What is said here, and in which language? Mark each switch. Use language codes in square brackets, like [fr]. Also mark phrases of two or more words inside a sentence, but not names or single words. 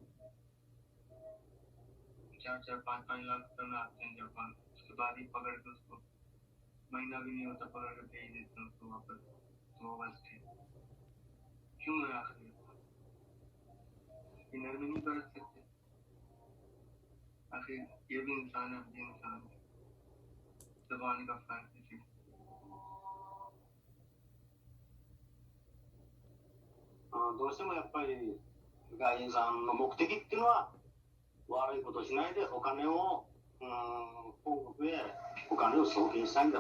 [hi] 4-5 लाख रुपए में आते हैं जापान उसके बाद ही पकड़ के उसको महीना भी नहीं होता पकड़ के भेज देते हैं उसको वापस तो वो बस क्यों है आखिर इनर भी नहीं बरत सकते आखिर ये भी इंसान है ये इंसान है दबाने का फर्क है [ja] どうしてもやっぱり外人さんの目的っていうのは悪いことしないでお金を本国へお金を送金したいんだ。